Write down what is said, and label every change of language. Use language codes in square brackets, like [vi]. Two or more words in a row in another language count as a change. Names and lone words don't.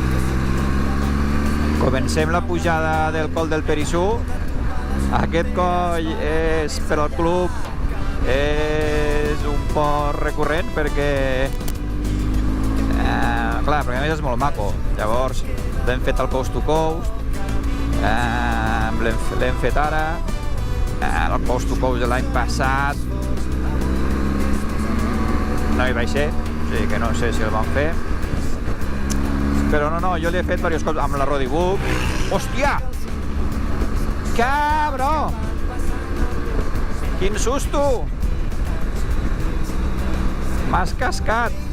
[ca] Comencem la pujada del Col del Perissú. Aquest coll és per al club, és un poc recurrent perquè clar, perquè a més és molt maco. Llavors l'hem fet al coast to coast, l'hem fet ara, el coast to coast de l'any passat no hi vaig ser, o sigui que no sé si el van fer, però no, jo li he fet diversos cops amb la Roddy Book. Hòstia! Cabró! Quin susto! M'has cascat!